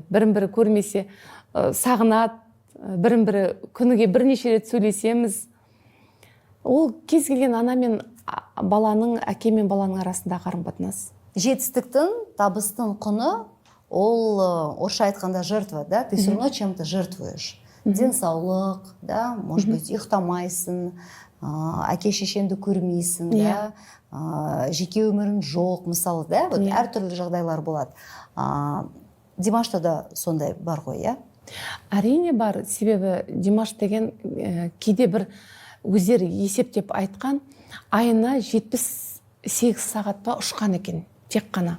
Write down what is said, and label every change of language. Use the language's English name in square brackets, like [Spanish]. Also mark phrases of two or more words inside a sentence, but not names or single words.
[Kazakh] Бірін-бірі көрмесе сағынады, бірін-бірі күніге бірнеше рет сөйлесеміз. Ол кез келген ана мен баланың, әке мен баланың арасында қарым-қатынас. Жетістіктің, табыстың құны ол орысша айтқанда жертва, да? [Russian] Ты все равно чем-то жертвуешь. Денсаулық, да, может быть, [Kazakh] ұйықтамайсың, әке шешеңді көрмейсің, да, жеке өмірің жоқ, мысалы, да, вот әртүрлі жағдайлар болады. Димашта да сондай бар ғой, иә? Әрине бар, себебі Димаш деген кейде бір өздері есептеп айтқан, айына 78 сағатта ұшқан екен, тек қана.